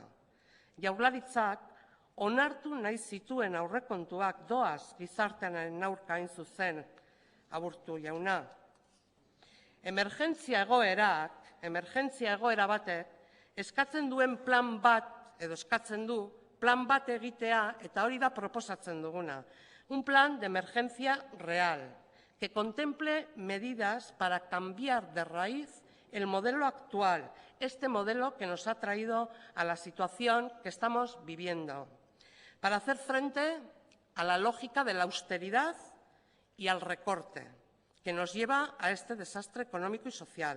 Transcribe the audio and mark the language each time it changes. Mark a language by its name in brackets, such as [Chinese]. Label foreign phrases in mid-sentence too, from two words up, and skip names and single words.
[Basque] Jaurlaritzak onartu nahi zituen aurrekontuak doaz gizartearen aurka hain zuzen, Aburto jauna. Emergentzia egoera batek eskatzen duen plan bat, edo eskatzen du, plan bat egitea, eta hori da proposatzen duguna. [Spanish] Un plan de emergencia real, que contemple medidas para cambiar de raíz el modelo actual, este modelo que nos ha traído a la situación que estamos viviendo, para hacer frente a la lógica de la austeridad y al recorte, que nos lleva a este desastre económico y social.